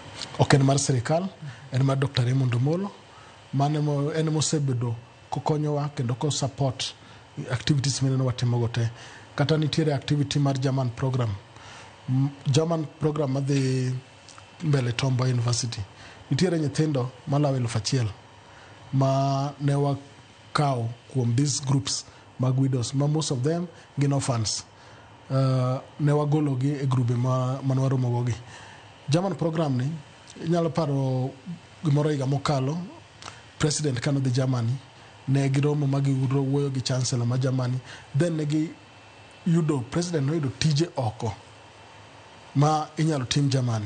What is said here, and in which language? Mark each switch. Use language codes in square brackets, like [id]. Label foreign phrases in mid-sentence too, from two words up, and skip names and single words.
[luo] Ok en mar sirikal, en mar Dr. Raymond Omolo, en mosebedo kokonyowa kendo ko [en] support activities [luo] mineno watimogo te. Kata nitiere activity mar [en] German program [luo] madhi mbele Tom Mboya University. Nitiere nyithindo malawo 1,000 ma ne wakawo kuom [en] these groups [luo] mag widows, ma [en] most of them [luo] gin orphans. Ne wagologi e grube manwaromogogi. [en] German program [luo] ni inyalo paro gimoro higa mokalo, president kano dhi Germany, ne giromo ma giwuoyo gi chancellor ma Germany, then president noyudo tije oko ma inyalo tim Germany.